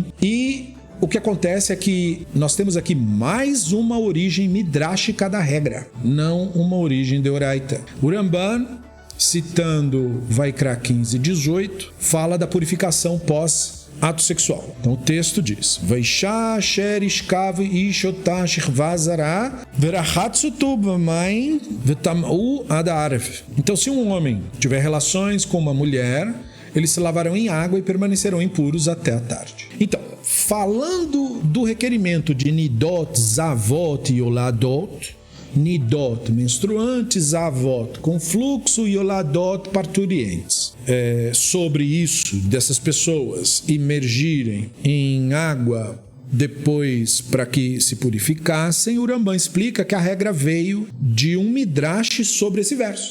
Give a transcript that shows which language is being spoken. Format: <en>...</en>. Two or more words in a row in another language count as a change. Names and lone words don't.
<pt>E o que acontece é que nós temos aqui mais uma origem midrashica da regra, não uma origem deoraita. O Rambam, citando Vaikra 15:18, fala da purificação pós ato sexual. Então o texto diz:</pt> <he>ואשה אשר ישכב איש אתה שכבת זרע ורחצו במים וטמאו עד הערב.</he> <pt>Então, se um homem tiver relações com uma mulher, eles se lavarão em água e permanecerão impuros até a tarde. Então, falando do requerimento de nidot, zavot e yoladot, nidot, menstruantes, zavot, com fluxo, e yoladot, parturientes. Sobre isso, dessas pessoas imergirem em água depois para que se purificassem, o Rambam explica que a regra veio de um midrash sobre esse verso.</pt>